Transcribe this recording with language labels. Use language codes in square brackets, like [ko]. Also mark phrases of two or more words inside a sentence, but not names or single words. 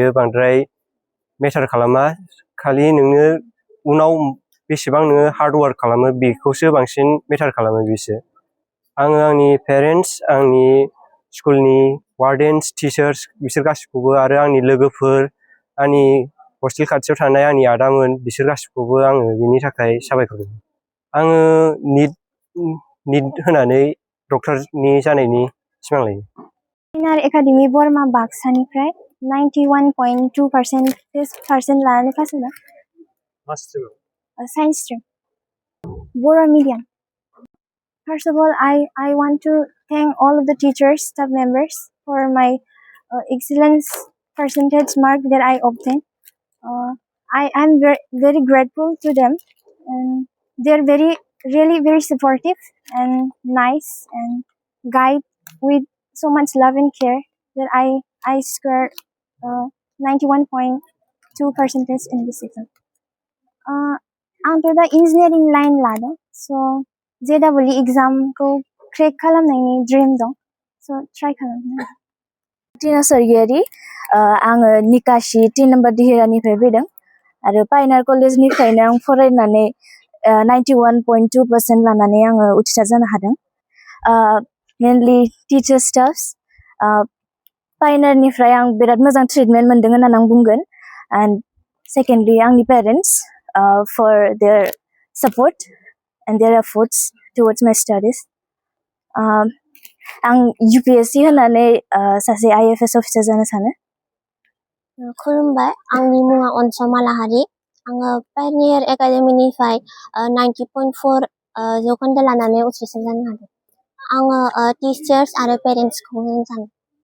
[brx] बांद्राय मेटार खालामा खालि नोङो उनाव बेसेबां नोङो [en] hard work [brx] खालामो बेखौसो बांसिन मेटार खालामो बिसो आङो आंनि पेरेन्ट्स आंनि स्कुलनि [en] wardens teachers [brx] बिसोर गासिखौबो आरो आंनि लोगोफोर आंनि हस्टेल खाथियाव थानाय आंनि आदामोन बिसोर गासिखौबो आङो बिनि थाखाय साबायखर होयो आङो निट होनानै डक्टरनि जानायनि सिमां लायो पायनियार एकाडेमि बरमा बाक्सानिफ्राय 91.2% लानानै पास जादों [en] science stream [brx] बर' medium. [en] First of all, I want to thank all of the teachers, staff members for my excellence percentage mark that I obtained. I am very grateful to them, and they're really very supportive and nice and guide with so much love and care that I scored 91.2% in this exam. [brx] आंथ' दा [en] engineering line [brx] लादों स' JEE एग्जामखौ क्रेक खालामनायनि ड्रिम दं स' ट्राइ खालामनो टिना सरगियारि आङो निकासि 3 नम्बर दिहिरानिफ्राय फैदों आरो पायनियार कलेजनिफ्रायनो आं फरायनानै 91.2% लानानै आङो उथ्रिसार जानो हादों मेनलि [en] teacher staffs [brx] पायनियारनिफ्राय आं बिराद मोजां ट्रिटमेन्ट मोनदों होननानै आं बुंगोन [en] and secondly [brx] आंनि पेरेन्ट्स [en] for their support and their efforts towards my studies. [brx] आं UPSC होनानै सासे IFS अफिसार जानो सानो। खुलुमबाय आंनि मुङा अनसमा लाहारि आङो पायनियार एकाडेमिनिफ्राय 90.4 जौखोन्दो लानानै उथ्रिसार जानो हादों आङो टिचार्स आरो पेरेन्ट्सखौ होननो सानो